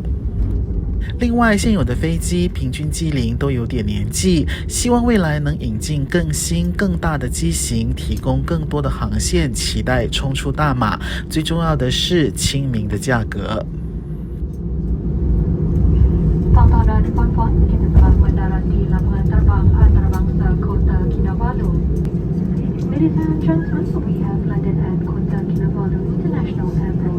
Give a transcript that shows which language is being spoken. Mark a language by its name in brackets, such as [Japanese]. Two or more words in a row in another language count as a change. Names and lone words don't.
[Chinese] 另外，现有的飞机平均机龄都有点年纪，希望未来能引进更新更大的机型，提供更多的航线，期待冲出大马。最重要的是亲民的价格。 [Malay] Pangtang dari Frankfurt, kita telah mendarati lapangan terbang antarabangsa Kota Kinabalu. [English] Ladies and gentlemen, we have landed at Kota Kinabalu International Airport.